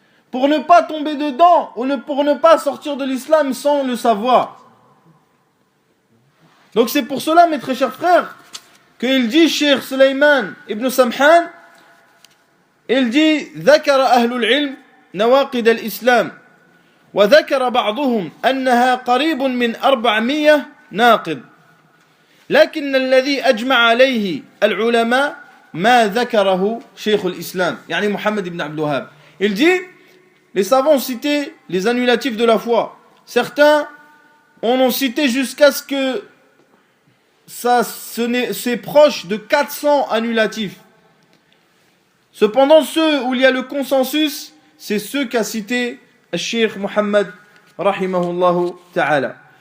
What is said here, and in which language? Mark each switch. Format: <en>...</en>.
<fr>Pour ne pas tomber dedans, ou pour ne pas sortir de l'islam sans le savoir. Donc c'est pour cela, mes très chers frères, qu'il dit, Cheikh Sulayman ibn Samhan, il dit,</fr> <ar>ذكر أهل العلم نواقض الإسلام. وذكر بعضهم أنها قريب من 400 ناقض لكن الذي أجمع عليه العلماء ما ذكره شيخ الإسلام يعني محمد بن عبد الوهاب.</ar> <fr>Il dit, les savants ont cité les annulatifs de la foi. Certains en ont cité jusqu'à ce que c'est proche de 400 annulatifs. Cependant, ceux où il y a le consensus, c'est ceux qu'a cité Cheikh Mohammed rahimahullah ta'ala.</fr>